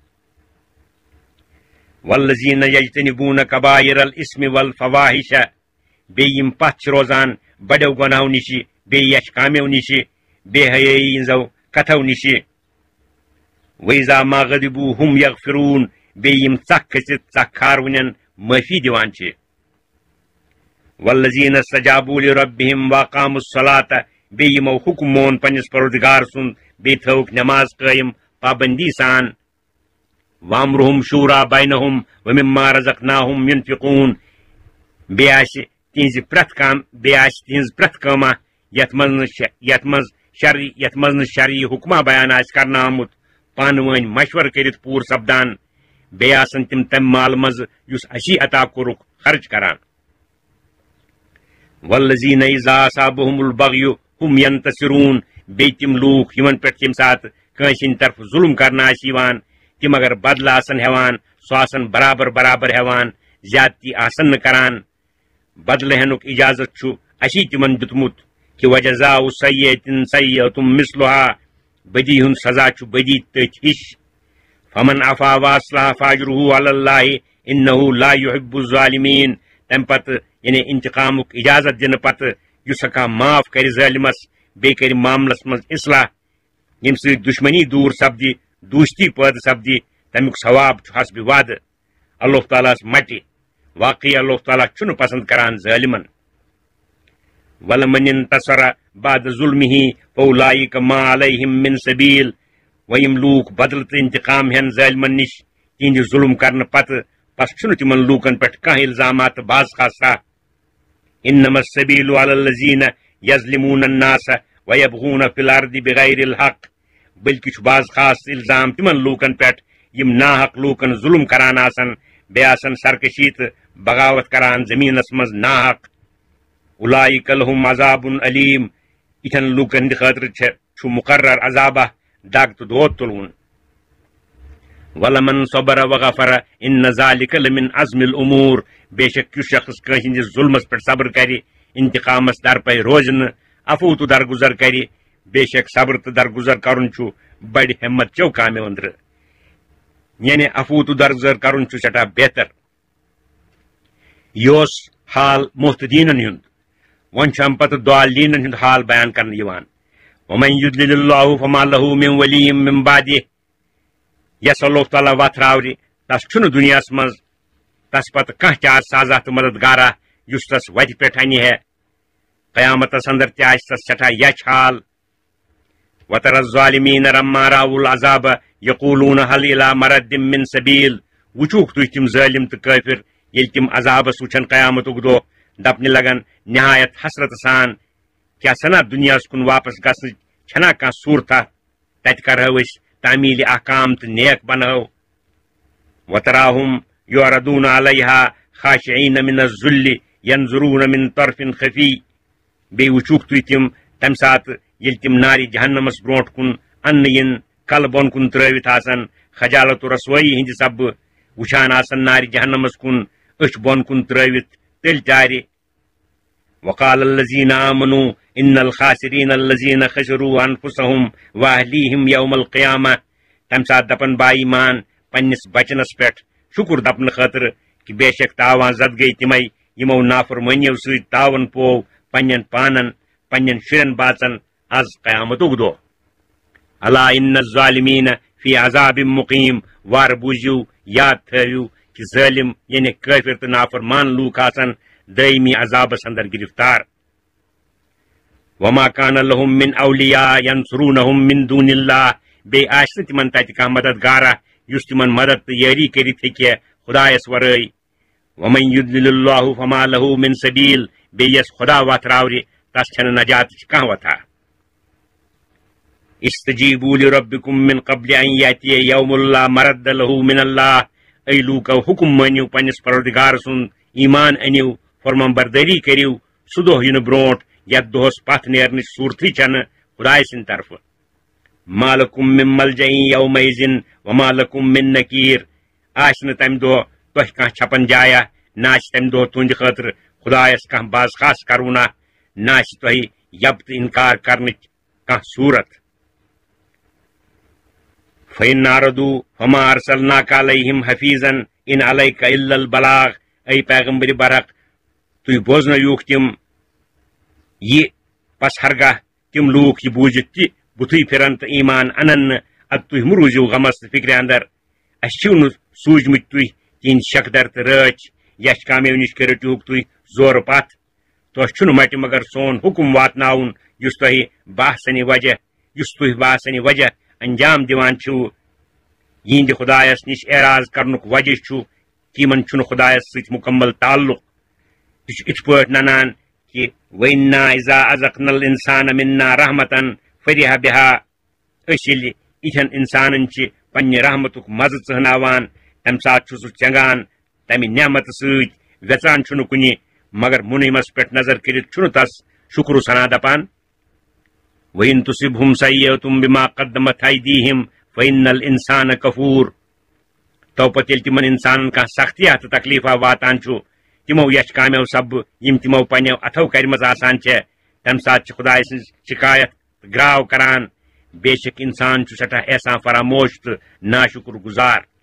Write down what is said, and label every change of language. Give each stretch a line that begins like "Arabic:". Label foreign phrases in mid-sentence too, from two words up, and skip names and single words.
Arabic: والذین یجتنبون کبائر الاسم والفواحش
Kashmiri: بیٚیہِ یم پتھ روزان بڑو گناہو نش بیٚیہِ یچھ کامیو نش بے حیٲیی ہنزو کتھو نش
Arabic: وَإِذَا مَا غَضِبُوا هُمْ يَغْفِرُونَ
Kashmiri: بیٚیہِ یم ژکھ کھٔسِتھ ژکھ کھارونین معافی دِوان
Arabic: وَالَّذِينَ اسْتَجَابُوا لِرَبِّهِمْ وَأَقَامُوا الصَّلَاةَ
Kashmiri: بیٚیہِ یمو حکم مون پننس پروردگار سُنٛد بیٚیہِ تھٲوٕکھ نماز قٲیم پابندی سان
Arabic: وَأَمْرُهُمْ شُورَىٰ بَيْنَهُمْ وَمِمَّا رَزَقْنَاهُمْ يُنْفِقُونَ
Kashmiri: بیٚیہِ آسہِ تِہنٛز پرٛٮ۪تھ کٲما یتھ منٛز نہٕ شرعی حکما بیان آسہِ کرنہٕ آمُت پانہٕ ؤنۍ مشور کٔرِتھ پوٗرٕ سپدان بیٚیہِ آسن تِم تمہِ مال منٛز یُس اسی عطا کوٚرُکھ خرچ کران
Arabic: والذین اذا اصابهم البغی هم ینتصرون
Kashmiri: بیٚیہِ تِم لوٗکھ یمن پٮ۪ٹھ ییٚمہِ ساتہٕ کٲنٛسہِ ہٕنٛدِ طرفہٕ ظلم کرنہٕ آسہِ یِوان تِم اگر بدلہٕ آسن ہٮ۪وان سُہ آسن برابر ہٮ۪وان زیادتی آسن نہٕ کران بدلہٕ ہٮ۪نُک اجازت چھُ اسی تِمن دیُتمُت کہ
Arabic: وجزاء سیئۃ سیئۃ مثلها
Kashmiri: بدی ہند سزا چھُ بدی تٔتھۍ ہِش
Arabic: فمن عفا واصلح فاجرہ علی اللہ انہ لا يحب الظالمین
Kashmiri: تمہ پتہٕ یعنی انتقامک اجازت دنہٕ پتہٕ یُس ہٮ۪کہا معاف کرِ ظٲلمس بیٚیہِ کرِ معاملس منٛز اصلاح ییٚمہِ سۭتۍ دشمنی دوٗر سپدِ دوستی پٲدٕ سپدِ تمیُک ثواب چھُ حسبِ وعدٕ اللہ تعالیٰ ہس مٹہِ واقعی اللہ تعالیٰ چھُنہٕ پسند کران ظٲلمن
Arabic: وَلَمَنِ انتصر بعد ظلمہ فاولئک ما علیہم من سبیل
Kashmiri: ویم لوٗکھ بدلہٕ تہٕ انتقام ہٮ۪ن ظٲلمن نش تہنٛدِ ظلم کرنہٕ پتہٕ پس چھُنہٕ تِمن لوٗکن پٮ۪ٹھ کانٛہہ الزامات تہٕ باز خاصا
Arabic: انما السبیل علی الذین یظلمون الناس ویبغون فی الارض بغیر الحق
Kashmiri: بلکہ چھُ باز خاص الزام تِمن لوٗکن پٮ۪ٹھ یم ناحق لوٗکن ظلم کران آسن بیٚیہِ آسن سرکشی تہٕ بغاوت کران زمینس منٛز ناحق
Arabic: اولئک لہم عذاب علیم
Kashmiri: یِتھٮ۪ن لوٗکن ہٕنٛدِ خٲطرٕ چھُ مقرر عذابہ دگ تہٕ دود تُلوُن
Arabic: وَلَمَنْ صَبَرَ وَغَفَرَ إِنَّ ذَلِكَ لَمِنْ عَزْمِ الْأُمُورِ
Kashmiri: بے شک یُس شخص کٲنٛسہِ ہٕنٛدِس ظُلمس پٮ۪ٹھ صبر کرِ انتقامس درپے روزِ نہٕ عفو تہٕ درگُزر کرِ بے شک صبر تہٕ درگُزر کرُن چھُ بڑِ ہمت چو کامٮ۪و أنٛدرٕ یعنی عفو تہٕ درگُزر کرُن چھُ سٮ۪ٹھاہ بہتر یہِ اوس حال محتدیٖنن ہُنٛد وۄنۍ چھُ امہِ پتہٕ ضالٖیٖنن ہُنٛد حال بیان کرنہٕ یِوان
Arabic: وَمَن یُضلِل اللہُ فما لہُ مِن ولی من بعدہ
Kashmiri: یس اللہ تعالیٰ وتھراورِ تس چھُنہٕ دُنیاہس منٛز تس پتہٕ کانٛہہ تہِ آز سازا تہٕ مددگارا یُس تس وتہِ پٮ۪ٹھ انہِ ہے قیامتس اندر تہِ آسہِ تس سٮ۪ٹھاہ یچھ حال
Arabic: وترى الظالمین لما رأوا العذاب یقولون هل الى مرد من
Kashmiri: سبیل وٕچھوکھ تُہۍ تِم ظٲلم تہٕ کٲفر ییٚلہِ تِم عذابس وٕچھن قیامتُک دۄہ دپنہِ لگن نہایت حسرت سان کیٛاہ سنا دُنیاہس کُن واپس گژھنٕچ چھنا کانٛہہ صوٗرتھا تتہِ کرہو أسۍ تعمیٖلِ احکام تہٕ نیک بنہو وتراہم
Arabic: یعرضون علیہا خاشعین من الذل ینظرون من طرف خفی
Kashmiri: بیٚیہِ وٕچھوکھ تُہۍ تِم تمہِ ساتہٕ ییٚلہِ تِم نارِ جہنمس برونٛٹھ کُن اننہٕ یِن کلہٕ بۄن کُن ترٲوِتھ آسن خجالت و رسوٲیی ہٕنٛدِ سببہٕ وٕچھان آسن نارِ جہنمس کُن أچھ بۄن کُن ترٲوِتھ تیٚلہِ تارِ
Arabic: وقال الذين آمنوا إن الخاسرين الذين خسروا أنفسهم وأهليهم يوم القيامة
Kashmiri: تمہِ ساتہٕ دپن با ایمان پننس بچنس پٮ۪ٹھ شُکر دپنہٕ خٲطرٕ کہِ بے شک تاوان زد گٔیہِ تِمے یِمو نافرمٲنیو سۭتۍ تاوان پوو پننٮ۪ن پانن پننٮ۪ن شُرٮ۪ن باژن آز قیامتُک دۄہ
Arabic: الا ان الظالمین فی عذاب مقیم
Kashmiri: وارٕ بوٗزِو یاد تھٲوِو کہِ ظٲلم یعنی کٲفر تہٕ نافرمان لوٗکھ آسن دٲیمی عذابس اندر گرفتار
Arabic: وما كان لهم من اولیاء ینصرونہم من دون اللہ
Kashmiri: بیٚیہِ آسہِ نہٕ تِمن تتہِ کانٛہہ مددگارا یُس تِمن مدد تہٕ یٲری کٔرِتھ ہیٚکہِ خدایس ورٲے
Arabic: ومن یضلل اللہ فما له من سبیل
Kashmiri: بیٚیہِ یس خدا وتھراورِ تس چھنہٕ نجاتٕچ کانٛہہ وتھا
Arabic: استجیبوا لربکم من قبل ان یأتیہ یوم لا مرد له من اللہ
Kashmiri: اے لوٗکو حُکم مٲنِو پننس پروردگار سُنٛد ایمان أنِو فرمان بردٲری کٔرِو سُہ دۄہ یِنہٕ برونٛٹھ یتھ دۄہس پتھ نیرنٕچ صوٗرتھٕے چھنہٕ خداے سٕنٛدِ طرفہٕ
Arabic: ما لکم من ملجأ یومئذ وما لکم من نکیر
Kashmiri: آسہِ نہٕ تمہِ دۄہ تۄہہِ کانٛہہ چھپن جایا نہ آسہِ تمہِ دۄہ تُہنٛدِ خٲطرٕ خدایس کانٛہہ باز خاص کرونا نہ آسہِ تۄہہِ یب تہٕ انکار کرنٕچ کانٛہہ صوٗرت
Arabic: فإن أعرضوا فما أرسلناك عليهم حفيظا إن عليك إلا البلاغ
Kashmiri: اے پیغمبر برحق تُہۍ بوزنٲیوٗکھ تِم یہِ پس ہرگاہ تِم لوٗکھ یہِ بوٗزِتھ تہِ بُتھٕے پھِرن تہٕ ایمان انن نہٕ ادٕ تُہۍ مہٕ روٗزِو غمس تہٕ فِکرِ اندر اسہِ چھِو نہٕ سوٗزمٕتۍ تُہۍ تِہنٛدۍ شکدر تہٕ رٲچھ یچھ کامیو نِش رٔٹِوُکھ تُہۍ زورٕ پتھ تۄہہِ چھُنہٕ مٹہِ مگر سون حُکم واتناوُن یُس تۄہہِ باسنہِ وجہ انجام دِوان چھِو یِہنٛدِ خدایس نِش اعراض کرنُک وجہ چھُ کہِ یِمن چھُنہٕ خدایس سۭتۍ مُکمل تعلُق یہِ چھُ یِتھ پٲٹھۍ ننان کہِ
Arabic: وَإِنَّا إِذَا أَذَقْنَا الْإِنسَانَ مِنَّا رَحْمَةً فَرِحَ بِهَا
Kashmiri: أسۍ ییٚلہِ یِتھٮ۪ن اِنسانن چھِ پننہِ رحمتُک مزٕ ژٕہناوان تمہِ ساتہٕ چھُ سُہ چنگان تمہِ نعمتہٕ سۭتۍ ویژان چھُنہٕ کُنہِ مگر مُنعمس پٮ۪ٹھ نظر کٔرِتھ چھُنہٕ تس شُکر سنا دپان
Arabic: وَإِن تُصِبْهُمْ سَیِّئَةٌ بِمَا قَدَّمَتْ أَیْدِیہِمْ فَإِنَّ الْإِنسَانَ کَفوٗر
Kashmiri: تو پتہٕ ییٚلہِ تِمن انسانن کانٛہہ سختیا تہٕ تکلیفا واتان چھُ تِمو یچھ کامیو سببہٕ یِم تِمو پننیو اتھو کرِمژ آسان چھےٚ تمہِ ساتہٕ چھِ خداے سٕنٛز شکایت تہٕ گراو کران بے شک انسان چھُ سٮ۪ٹھاہ احسان فراموش تہٕ ناشُکر گُزار